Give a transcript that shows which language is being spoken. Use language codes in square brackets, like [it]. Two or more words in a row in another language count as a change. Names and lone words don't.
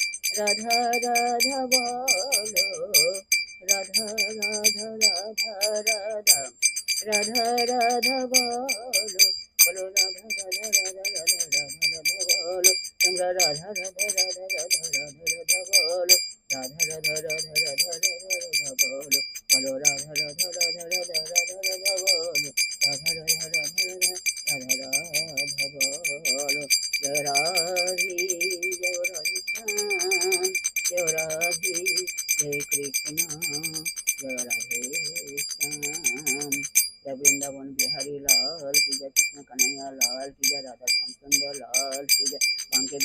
[bn] রাধা রাধা বলো, রাধা রাধা রাধা রাধা, রাধা রাধা বলো, বলো রাধা রাধা রাধা রাধা রাধা রাধা বলো, তোমরা রাধা রাধা রাধা রাধা রাধা রাধা বলো, রাধা রাধা রাধা রাধা রাধা রাধা বলো, বলো রাধা রাধা রাধা রাধা রাধা রাধা বলো, রাধা রাধা রাধা রাধা রাধা রাধা বলো। [hi] जय राधे जय राधे श्याम, जय राधे जय कृष्ण, जय राधे श्याम, जय वृंदावन बिहारी लाल की जय, कृष्ण कन्हैया लाल की जय, राधा श्याम सुंदर लाल की जय, बांके